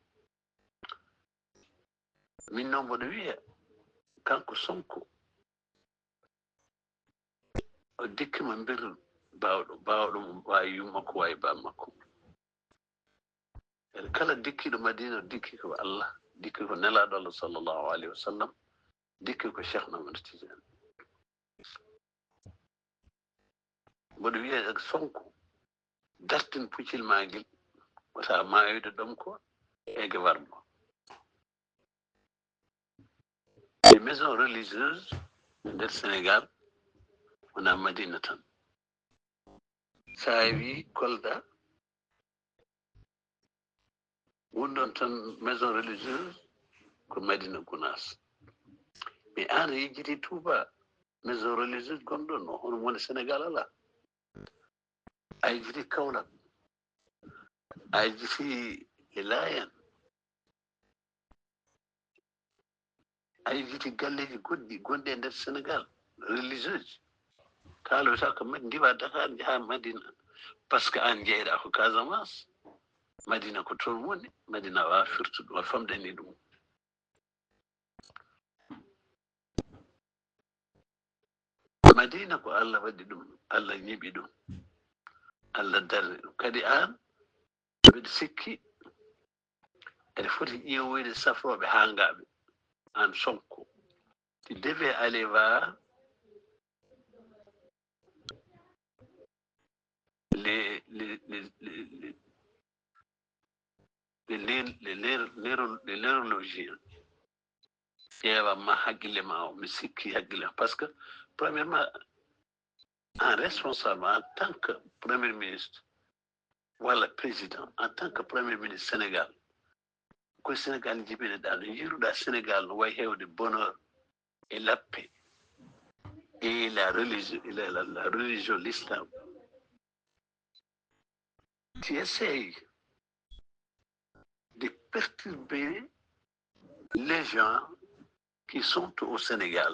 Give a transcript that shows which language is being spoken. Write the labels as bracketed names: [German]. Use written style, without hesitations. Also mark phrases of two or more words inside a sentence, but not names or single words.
[Fula] min noon mboɗo wiya kanko Sonko o dikkima mbir bawɗo mo wawi yummakko wawi bammakko kala dikkiɗo Madina dikki ko Allah dikki ko nelaɗo Allah [Arabic] صلى الله عليه وسلم [Fula] dikki ko Cheikh Ahmad Tidiane. mboɗo wiya Sonko dartin puccil maguel wata mayoyde ɗom ko ege warmo [French] les maisons religieuses [Fula] nder Sénégal wona Madina tan sa wi Kolda wonɗon tan [French] maison religieuse [Fula] ko Madina Gounass mais an a yejjiti Touba [French] maison religieuse [Fula] gonɗon o hono woni Sénégal ala a yejjiti Kaolack a yejjiti e Layen a yejjiti galleji goɗɗi gonɗi e nder Sénégal religieuse kaalota ko ndiwa Dakar jaha Madina [French] par ce que [Fula] an jeyɗa ko Casamance Madina ko toon woni Madina wawa firtude wa famɗani ɗum Madina ko Allah waɗi ɗum Allah ñiɓi ɗum Allah darni ɗum kadi an mbeɗa sikki ene foti ƴeewoyde safroɓe hangaɓe an Sonko [French] tu devais aller voir les neurologiens [Fula] ƴeewa ma haqqille ma o mi sikki haqqille ma [French] parce que premièrement un responsable en tant que premier ministre walla président en tant que premier ministre Sénégal [Fula] koye Sénégal jibineɗa no jiruɗa Sénégal no wayi hewde [French] bonheur et la paix et la religion l'islam tu essayes de perturber les gens qui sont au Sénégal.